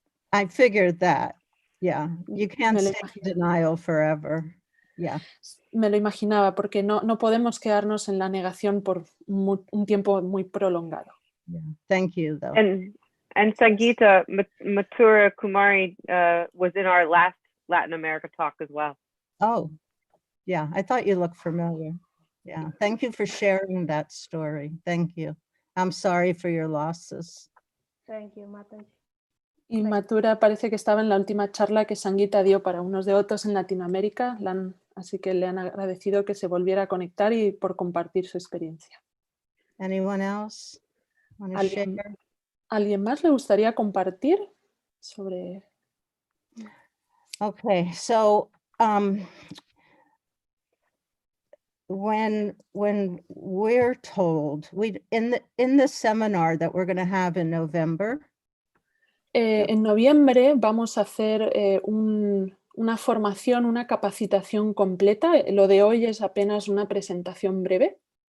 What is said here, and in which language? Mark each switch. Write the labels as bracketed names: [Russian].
[English] I figured that. Yeah, you can't stay in denial forever. Yeah. [Spanish] Me lo imaginaba, porque no podemos quedarnos en la negación por un tiempo muy prolongado. [English] Yeah. Thank you, though. And Sangita, Mathura Kumari was in our last Latin America talk as well. Oh, yeah. I thought you looked familiar. Yeah. Thank you for sharing that story. Thank you. I'm sorry for your losses. Thank you, Mataji. [Spanish] Y Mathura parece que estaba en la última charla que Sangita dio para unos devotos en Latinoamérica, así que le han agradecido que se volviera a conectar y por compartir su experiencia. [English] Anyone else want to share? [Spanish] ¿Alguien más le gustaría compartir sobre? [English] Okay, so when we're told, in the seminar that we're going to have in November, [Spanish] En noviembre vamos a hacer una formación, una capacitación completa. Lo de hoy es apenas una presentación breve.